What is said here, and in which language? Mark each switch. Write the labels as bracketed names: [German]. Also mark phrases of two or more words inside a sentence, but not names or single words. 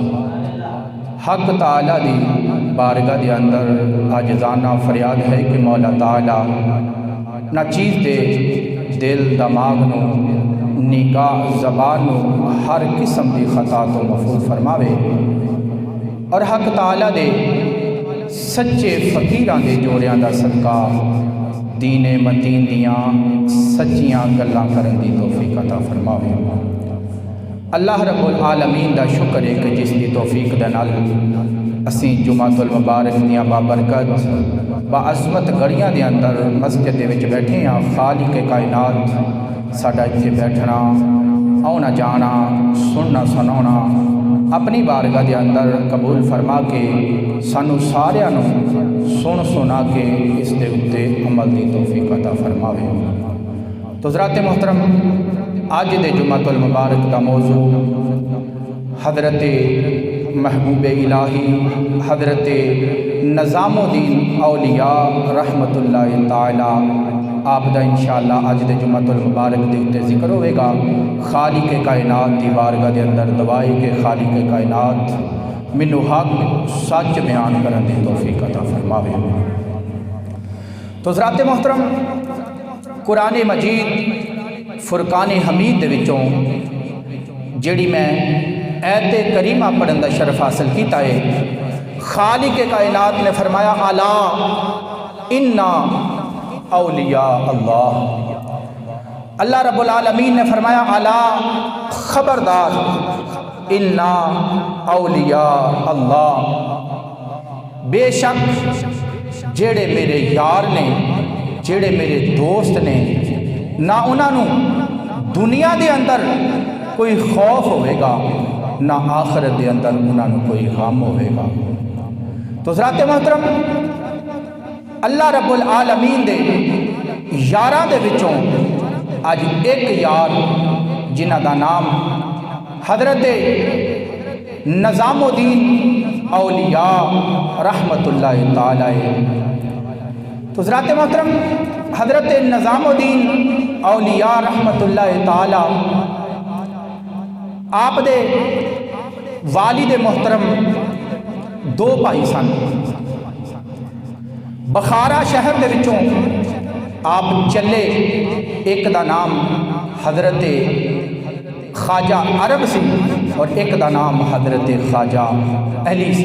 [Punjabi] ਹੱਕ ਤਾਲਾ ਦੀ ਬਾਰਗਾਹ ਦੇ ਅੰਦਰ ਆਜਜ਼ਾਨਾ ਫ਼ਰਿਆਦ ਹੈ ਕਿ ਮੌਲਾ ਤਾਲਾ ਨਾ ਚੀਜ਼ ਦੇ ਦਿਲ ਦਿਮਾਗ਼ ਨੂੰ ਨਿਗਾਹ ਜ਼ਬਾਨ ਨੂੰ ਹਰ ਕਿਸਮ ਕੀ ਖ਼ਤਾ ਤੋ ਮਹਿਫ਼ੂਜ਼ ਫ਼ਰਮਾਵੇ ਔਰ ਹੱਕ ਤਾਲਾ ਦੇ ਸੱਚੇ ਫ਼ਕੀਰਾਂ ਦੇ ਜੋੜੀਆਂ ਦਾ ਸਦਕਾ ਦੀਨੇ ਮਤੀਨ ਦੀਆਂ ਸੱਚੀਆਂ ਗੱਲਾਂ ਕਰਨ ਦੀ ਤੌਫ਼ੀਕ ਅਤਾ ਫ਼ਰਮਾਵੇ। [Arabic] الله رب العالمين [Punjabi] ਦਾ ਸ਼ੁਕਰ ਹੈ ਕਿ ਜਿਸ ਦੀ ਤੌਫ਼ੀਕ ਦੇ ਨਾਲ ਅਸੀਂ ਜੁਮਾਤੁਲ ਮੁਬਾਰਕ ਦੀਆਂ ਬਾਬਰਕਤ ਬਾਅਜ਼ਮਤ ਘੜੀਆਂ ਦੇ ਅੰਦਰ ਮਸਜਿਦ ਦੇ ਵਿਚ ਬੈਠੇ ਹਾਂ। ਖ਼ਾਲਿਕ ਕਾਇਨਾਤ ਸਾਡਾ ਇੱਥੇ ਬੈਠਣਾ ਆਉਣਾ ਜਾਣਾ ਸੁਣਨਾ ਸੁਣਾਉਣਾ ਅਪਣੀ ਬਾਰਗਾਹ ਦੇ ਅੰਦਰ ਕਬੂਲ ਫ਼ਰਮਾ ਕੇ ਸਾਨੂੰ ਸਾਰਿਆਂ ਨੂੰ ਸੁਣ ਸੁਣਾ ਕੇ ਇਸ ਦੇ ਉੱਤੇ ਅਮਲ ਦੀ ਤੌਫ਼ੀਕ ਅਤਾ ਫ਼ਰਮਾਵੇ। ਤੋ ਹਜ਼ਰਾਤ ਮੋਹਤਰਮ ਅੱਜ ਦੇ ਜੁਮਾਤੁਲ ਮੁਬਾਰਕ ਕਾ ਮੌਜ਼ੂ ਹਜ਼ਰਤ ਮਹਿਬੂਬ ਇਲਾਹੀ ਹਜ਼ਰਤ ਨਿਜ਼ਾਮੁੱਦੀਨ ਔਲੀਆ ਰਹਿਮਤੁੱਲਾਹਿ ਤਾਲਾ ਆਪ ਦਾ ਇੰਸ਼ਾਅੱਲਾਹ ਅੱਜ ਦੇ ਜੁਮਾਤੁਲ ਮੁਬਾਰਕ ਦੇ ਉੱਤੇ ਜ਼ਿਕਰ ਹੋਏਗਾ। ਖ਼ਾਲਿਕ ਕਾਇਨਾਤ ਦੀ ਬਾਰਗਾਹ ਦੇ ਅੰਦਰ ਦਵਾਈ ਕੇ ਖ਼ਾਲਿਕ ਕਾਇਨਾਤ ਮੈਨੂੰ ਹੱਕ ਸੱਚ ਬਯਾਨ ਕਰਨ ਦੀ ਤੌਫ਼ੀਕ ਅਤਾ ਫ਼ਰਮਾਵੇ। ਤੋ ਹਜ਼ਰਾਤ ਮੋਹਤਰਮ ਕੁਰਆਨ ਮਜੀਦ ਫ਼ੁਰਕਾਨ ਹਮੀਦ ਦੇ ਵਿਚੋਂ ਜਿਹੜੀ ਮੈਂ ਆਇਤ ਕਰੀਮਾ ਪੜ੍ਹਨ ਦਾ ਸ਼ਰਫ਼ ਹਾਸਿਲ ਕੀਤਾ ਹੈ। ਖ਼ਾਲਿਕ ਕਾਇਨਾਤ ਨੇ ਫ਼ਰਮਾਇਆ [Arabic] ألا إن أولياء الله. الله رب العالمين [Punjabi] ਨੇ ਫ਼ਰਮਾਇਆ ਅਲਾ ਖ਼ਬਰਦਾਰ [Arabic] إن أولياء الله, [Punjabi] ਬੇਸ਼ੱਕ ਜਿਹੜੇ ਮੇਰੇ ਯਾਰ ਨੇ ਜਿਹੜੇ ਮੇਰੇ ਦੋਸਤ ਨੇ [Urdu] نہ انہوں نے دنیا کے اندر کوئی خوف ہوگا نہ آخرت کے اندر انہوں نے کوئی غم ہوگا. [Punjabi] ਤੋ ਹਜ਼ਰਾਤ ਮੋਹਤਰਮ [Arabic] الله رب العالمين [Punjabi] ਦੇ ਯਾਰਾਂ ਦੇ ਵਿਚੋਂ ਅੱਜ ਏਕ ਯਾਰ ਜਿਨ੍ਹਾਂ ਦਾ ਨਾਮ ਹਜ਼ਰਤ ਨਿਜ਼ਾਮੁੱਦੀਨ ਔਲੀਆ ਰਹਿਮਤੁੱਲਾਹਿ ਤਾਲਾ ਹੈ। ਤੋ ਹਜ਼ਰਾਤ ਮੋਹਤਰਮ ਹਜ਼ਰਤ ਨਿਜ਼ਾਮੁੱਦੀਨ ਔਲੀਆ ਰਹਿਮਤੁੱਲਾਹਿ ਤਾਲਾ ਆਪ ਦੇ ਵਾਲਿਦ ਮੋਹਤਰਮ ਦੋ ਭਾਈ ਸਨ। ਬਖ਼ਾਰਾ ਸ਼ਹਿਰ ਕੇ ਵਿਚੋਂ ਆਪ ਚੱਲੇ, ਏਕ ਕਾ ਨਾਮ ਹਜ਼ਰਤ ਖ਼੍ਵਾਜਾ ਅਰਬ ਸੀ ਔਰ ਏਕ ਕਾ ਨਾਮ ਹਜ਼ਰਤ ਖ਼੍ਵਾਜਾ ਅਲੀ ਸੀ।